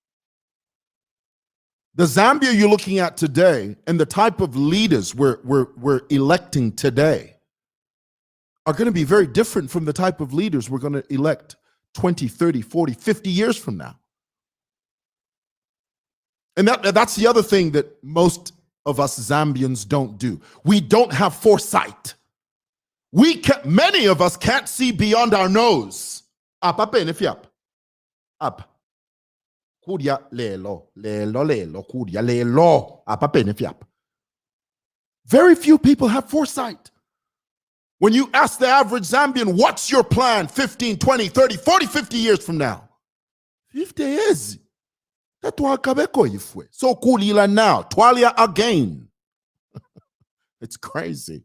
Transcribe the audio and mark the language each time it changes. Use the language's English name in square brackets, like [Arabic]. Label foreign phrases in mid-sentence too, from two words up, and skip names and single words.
[English] The Zambia you're looking at today and the type of leaders we're electing today are going to be very different from the type of leaders we're going to elect 20, 30, 40, 50 years from now. And that's the other thing that most of us Zambians don't do. We don't have foresight. Many of us can't see beyond our nose. Up. [Bemba] Kudia lelo. Kudia lelo. [English] Up. Very few people have foresight. When you ask the average Zambian, what's your plan 15, 20, 30, 40, 50 years from now? 50 years. So kulila now. Twalia again. It's crazy.